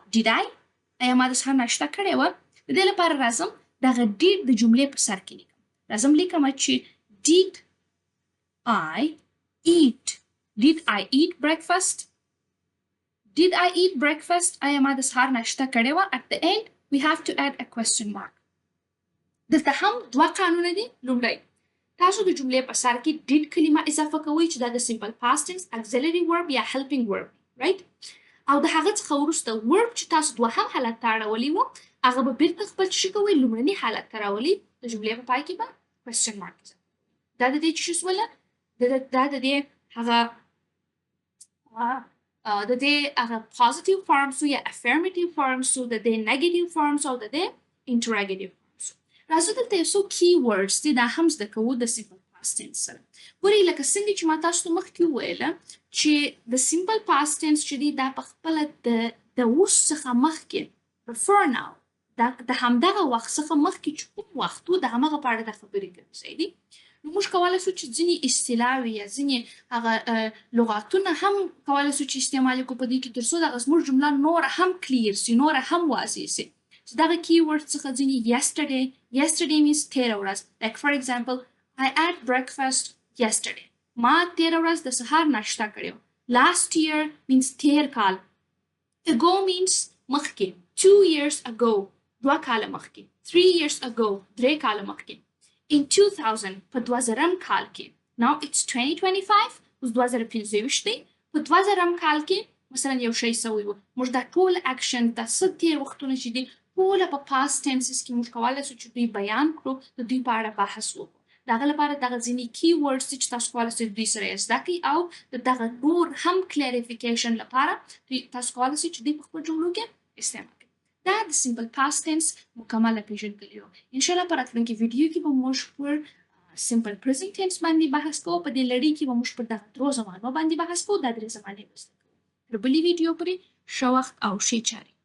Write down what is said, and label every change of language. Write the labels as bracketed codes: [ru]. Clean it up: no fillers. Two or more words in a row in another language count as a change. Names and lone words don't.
[en] did I؟ [ps] آیا ما د سهار ناشته کړې وه؟ د دې لپاره راځم دغه did د جملې په سر کې لیکم. راځم لیکم چې [en] did I eat Did I eat breakfast? Did I eat breakfast? [ps] آیا ما د سهار ناشته کړې وه؟ [en] At the end, we have to add a question mark. [ps] دلته هم دوه قانونه دي. لومړی تاسو د جملې په سر کې did کلمه اضافه کوئ چې دا د [en] simple past tense auxiliary verb [ps] یا [en] helping verb right [ps] او د هغه څخه وروسته verb چې تاسو دوهم حالت ته اړولی وو هغه به بیرته خپل څه کوئ لومړني حالت ته راولي د جملې په پای کې به [en] question mark [ps] دا د دې چې شوله دا د دې هغه د دې هغه [en] positive forms [ps] یا [en] affirmative forms [ps] د دې [en] negative forms [ps] او د دې interrogative راځو دلته یو څو [en] key words [ps] دي دا هم زده کوو د [en] simple past tense [ps] سره ګورئ لکه څنګه چې ما تاسو ته مخکې وویله چې د [en] simple past tense [ps] چې دی دا په خپله د اوس څخه مخکې [en] before now [ps] د همدغه وخت څخه مخکې چې کوم وخت و د همغه په اړه د خبرې کوي صحیح دي نو موږ کولی سو چې ځینې اصطلاحوي یا ځینې هغه لغاتونه هم کولی سو چې استعمال کړو په دې کې تر څو دغه زموږ جمله نوره هم کلیر سي نوره هم واضح سي دغه keyword څخه ځینې [en] yesterday means [ps] تېره ورځ [en] like for example I ate breakfast yesterday [ps] ما تېره ورځ د سهار ناشته کړې وه [en] last year means [ps] تېر کال [en] ago means [ps] مخکې [en] 2 years ago [ps] دوه کاله مخکې [en] 3 years ago [ps] درې کاله مخکې [en] in 2000 [ps] په 2000 کال کې [en] now it's 2025 [ps] اوس 2025 دی په 2000 کال کې مثلا یو شی سوی و موږ دا ټول اکشن دا څه تېر وختونه چې دي ټوله په [en] past tenses [ps] کې موږ کولی سو چې دوی بیان کړو د دوی په اړه بحث وکړو د هغه لپاره دغه ځینې [en] key words [ps] دي چې تاسو کولی سئ دوی سره یې زده کړئ او د دغه نور هم clarification لپاره تاسو کولی سئ چې دوی په خپلو جملو کې استعمال کړئ دا د [en] simple past tense [ps] مکمله پیژندګلوي وه انشاءالله په راتلونکي ویډیو کې به موږ پر [en] simple present tense [ps] باندې بحث کوو په دې لړۍ کې به موږ پر دغه درو زمانو باندې بحث کوو دا درې زمانې به زده کوو تر بلې ویډیو پورې ښه وخت او ښې چارې